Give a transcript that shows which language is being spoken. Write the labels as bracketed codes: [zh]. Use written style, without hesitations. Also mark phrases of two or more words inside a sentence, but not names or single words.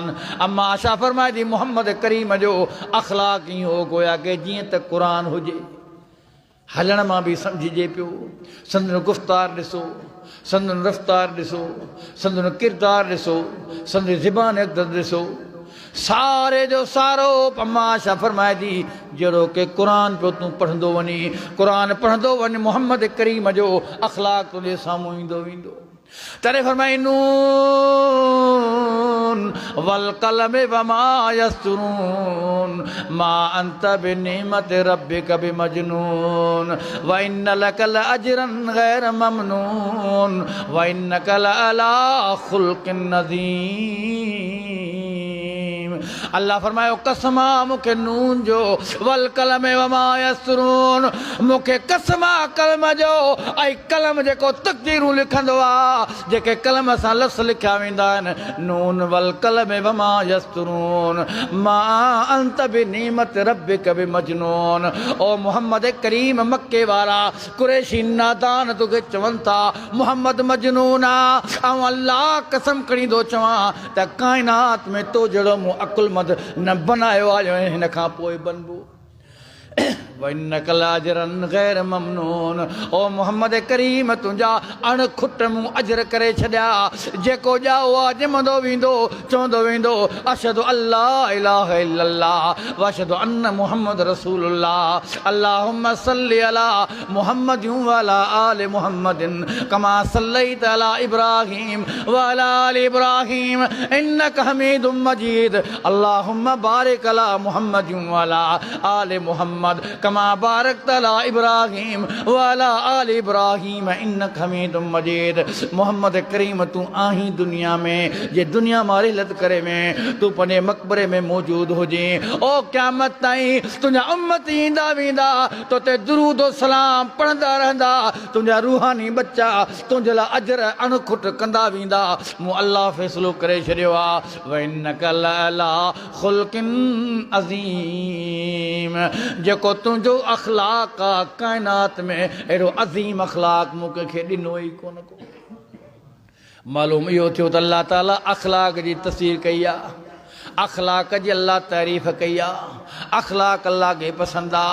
[sd] अम्मा आशा फरमाए थी मोहम्मद करीम जो अख़लाक़ ई हो गोया के जीअं त क़ुरान हुजे। हलण मां बि सम्झिजे पियो, संदन गुफ़्तार ॾिसो, संदन रफ़्तार ॾिसो, संदन किरदार ॾिसो, संदन ज़बान अक़दर ॾिसो, सारे जो सारो पमाशा फरमाए थी जड़ो के कुरान पे तू पढ़ंदो वनी, कुरान पढ़ंदो वनी, मोहम्मद करीम जो अखलाक तुझे सामू ईंदो ईंदो। तरे फरमाए [ar] ن والقلم وما يسطرون ما أنت بنعمة ربك بمجنون وإن لك لأجرا غير ممنون وإنك لعلى خلق عظيم. [sd] अल्लाह फरमायो कसमा मुखे नून जो [ar] والقلم وما يسطرون, [sd] मुखे कसमा कलम जो ऐं कलम जेको तक़दीरूं लिखंदो आहे, जेके कलम सां लफ़्ज़ लिखिया वेंदा आहिनि। [ar] ن والقلم وما يسطرون ما أنت بنعمة ربك بمجنون. [sd] ओ मोहम्मद करीम मक्के वारा कुरैशी नादान तोखे चवनि था मोहम्मद मजनून आहे। ऐं अल्लाह कसम खणी थो चवां त काइनात में तो जहिड़ो मूं अकुलमंद न बनायो आहे हिन खां पोइ बनबो। [ar] وإنك لأجرا غير ممنون. [sd] ओ मोहम्मद करीम तुंहिंजा अणखुट मूं अजर करे छॾिया, जेको ॼाओ आहे ॼमंदो वेंदो चवंदो वेंदो [ar] أشهد ألا إله إلا الله وأشهد أن محمدا رسول الله. اللهم صل على محمد وعلى آل محمد كما صليت على إبراهيم وعلى آل إبراهيم إنك حميد مجيد. اللهم بارك على محمد وعلى آل محمد كما باركت على إبراهيم وعلى آل إبراهيم إنك حميد مجيد. [sd] मोहम्मद करीम तू आहीं दुनिया में, जे दुनिया मारी लद करे में तू पंहिंजे मक़बरे में मौजूद हुजे। ओ क़यामत ताईं तुंहिंजा उम्मत ईंदा वेंदा तो ते दुरूद सलाम पढ़ंदा रहंदा, तुंहिंजा रूहानी बच्चा तुंहिंजे लाइ अजर अणखुट कंदा वेंदा। मूं अल्लाह फ़ैसिलो करे छॾियो आहे [ar] وإنك لعلى خلق عظيم. [sd] जेको तुंहिंजो अखलाक आहे काइनात में अहिड़ो अज़ीम अखलाक मूं कंहिंखे ॾिनो ई कोन को। मालूम इहो थियो त अल्लाह ताला अखलाक जी तस्वीर कई आहे, अखलाक जी अल्लाह तारीफ़ कई आहे, अखलाक अल्लाह खे पसंदि आहे।